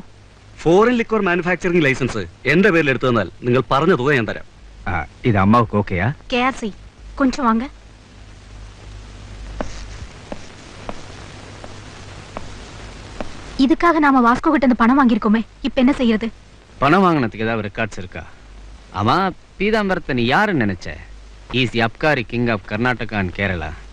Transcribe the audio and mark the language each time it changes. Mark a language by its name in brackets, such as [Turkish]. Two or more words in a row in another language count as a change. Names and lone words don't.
[English] foreign liquor manufacturing license [Malayalam] എന്റെ പേരിൽ എടുത്തു തന്നാൽ നിങ്ങൾ പറഞ്ഞ തുക ഞാൻ തരാം. [Tamil] இது அம்மாவுக்கு ஓக்கேயா? கேசி கொஞ்சம் வாங்க. இதுக்காக நாம வாஸ்கோ கிட்ட இருந்து பணம் வாங்கியிருக்கோமே, இப்ப என்ன செய்யறது? பணம் வாங்கினதுக்கு ஏதாவது ரெக்கார்ட்ஸ் இருக்கா? ஆமா, பீதாம்பரத்தை நீ யாருன்னு நினைச்ச? [English] Is the Abkari King of Karnataka and Kerala.